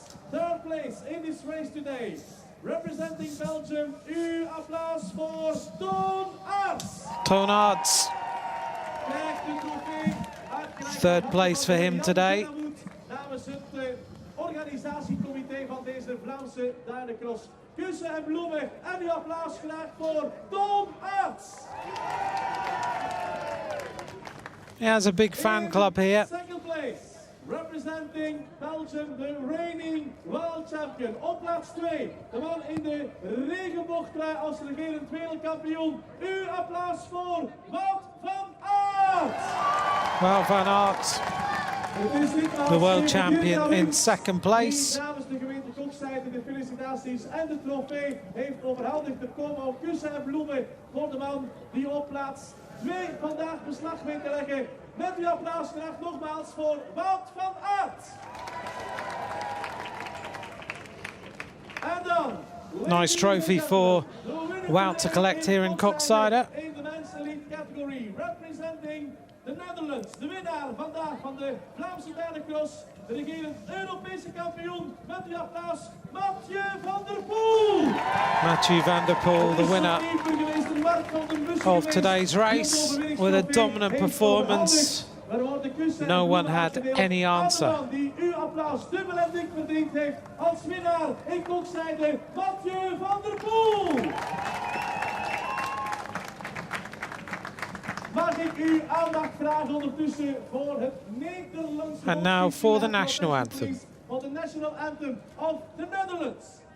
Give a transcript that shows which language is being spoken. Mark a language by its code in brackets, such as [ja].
[en] Third place in this race today. Representing Belgium, [nl] applaus voor Toon Aerts. Toon Aerts. [en] Third place for him today. [nl] Namens het organisatiecomité van deze Vlaamse duinencross. Kussen en bloemen en uw applaus graag voor Toon Aerts. [en] He has a big fan club here. Second place, representing Belgium, the reigning world champion. [nl] Op plaats 2, de man in de regenboogtrui als regerend wereldkampioen. Uw applaus voor Wout van Aert. [en] Wout van Aert, the world champion in second place. [nl] Namens de gemeente Koksijde de felicitaties en de trofee heeft overhandigd. Er komen ook kussen en bloemen voor de man die op plaats 2 vandaag beslag weet te leggen. Met uw applaus graag nogmaals voor Wout van Aert. En dan... [en] Nice trophy for Wout to collect here in Koksijde. In de men's elite category, representing the Netherlands. [nl] De winnaar vandaag van de Vlaamse duinencross, de regerend Europese kampioen. Met uw applaus, Mathieu Van Der Pol. [en] Machi Vanderpool, the winner of today's race, with a dominant performance. No one had any answer. [nl] Die uw applaus dubbel en dik verdiend heeft als winnaar in Koksijde, Mathieu Van Der Pol. Mag ik uw aandacht vragen ondertussen voor het Nederlandse... [en] And now for the national anthem. For the national anthem of the Netherlands.